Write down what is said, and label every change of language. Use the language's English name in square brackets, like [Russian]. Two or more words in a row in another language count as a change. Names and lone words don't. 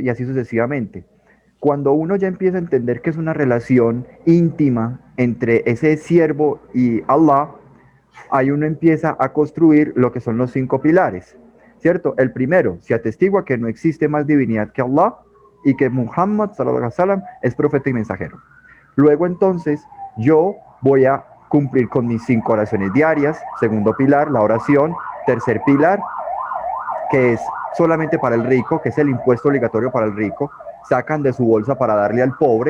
[Spanish] Y así sucesivamente. Cuando uno ya empieza a entender que es una relación íntima entre ese siervo y Allah, ahí uno empieza a construir lo que son los 5 pilares, ¿cierto? El primero, se atestigua que no existe más divinidad que Allah y que Muhammad, [Arabic] صلى الله عليه وسلم, [Spanish] es profeta y mensajero. Luego entonces, yo voy a cumplir con mis 5 oraciones diarias. Segundo pilar, la oración. Tercer pilar, que es solamente para el rico, que es el impuesto obligatorio para el rico, sacan de su bolsa para darle al pobre.